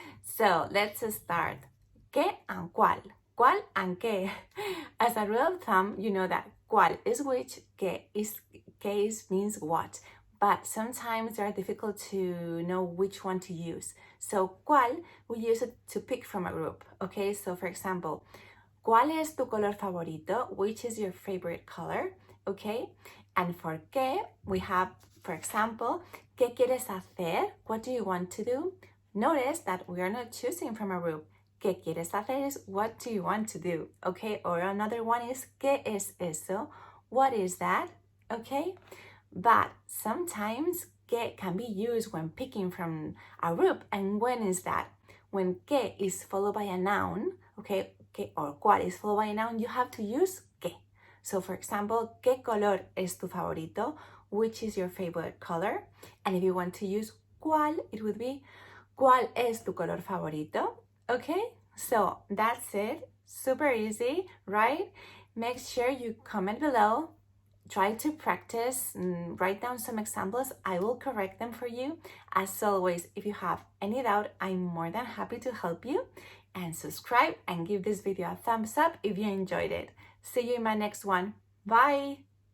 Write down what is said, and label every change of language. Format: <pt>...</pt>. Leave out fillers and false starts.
<en>So let's start. Qué and cuál. Cuál and qué. As a rule of thumb, you know that cuál is which, qué means what. But sometimes they are difficult to know which one to use. So cuál, we use it to pick from a group. Okay, so for example,</en> <es>¿cuál es tu color favorito?</es> <en>Which is your favorite color? Okay, and for qué, we have, for example,</en> <es>¿qué quieres hacer?</es> <en>What do you want to do? Notice that we are not choosing from a group.</en> <es>¿Qué quieres hacer</es> <en>is what do you want to do? Okay, or another one is</en> <es>¿qué es eso?</es> <en>What is that? Okay, but sometimes ¿qué can be used when picking from a group. And when is that? When ¿qué is followed by a noun, okay, ¿qué or cuál is followed by a noun, you have to use ¿qué. So for example,</en> <es>¿qué color es tu favorito?</es> <en>Which is your favorite color? And if you want to use cuál, it would be</en> <es>¿cuál es tu color favorito?</es> <en>Okay, so that's it. Super easy, right? Make sure you comment below. Try to practice, write down some examples. I will correct them for you. As always, if you have any doubt, I'm more than happy to help you. And subscribe and give this video a thumbs up if you enjoyed it. See you in my next one. Bye!</en>